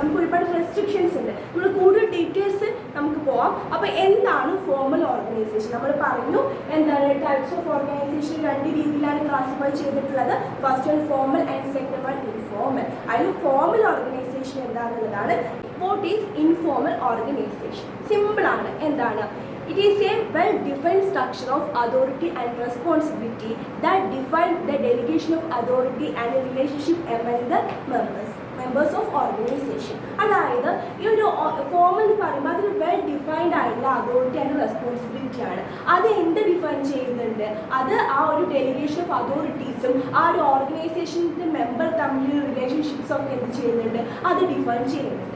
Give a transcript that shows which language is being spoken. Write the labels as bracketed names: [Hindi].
[Malayalam] നമുക്ക് ഒരുപാട് റെസ്ട്രിക്ഷൻസ് ഉണ്ട്. നമ്മൾ കൂടുതൽ ഡീറ്റെയിൽസ് നമുക്ക് പോവാം. അപ്പോൾ എന്താണ് ഫോർമൽ ഓർഗനൈസേഷൻ? നമ്മൾ പറഞ്ഞു എന്താണ് ടൈപ്സ് ഓഫ് ഓർഗനൈസേഷൻ 2 രീതിയിലാണ് ക്ലാസിഫൈ ചെയ്തിട്ടുള്ളത്. [English] First one formal and second one informal. [Malayalam] അതിൽ formal organisation എന്താണെന്നുള്ളതാണ് [English] What is informal organization? [Malayalam] Simple ആണ്. എന്താണ്? [English] It is a well-defined structure of authority and responsibility that defines the delegation of authority and the relationship among the members of organization. [Malayalam] അതായത് ഈ ഒരു form എന്ന് പറയുമ്പോൾ അതൊരു well defined ആയിട്ടുള്ള authority and responsibility ആണ്. അത് എന്ത് ഡിഫൈൻ ചെയ്യുന്നുണ്ട്? അത് ആ ഒരു ഡെലിഗേഷൻ ഓഫ് അതോറിറ്റീസും ആ ഒരു ഓർഗനൈസേഷൻ്റെ മെമ്പർ തമ്മിലുള്ള റിലേഷൻഷിപ്സും ഒക്കെ എന്ത് ചെയ്യുന്നുണ്ട്? അത് ഡിഫൈൻ ചെയ്യുന്നുണ്ട്.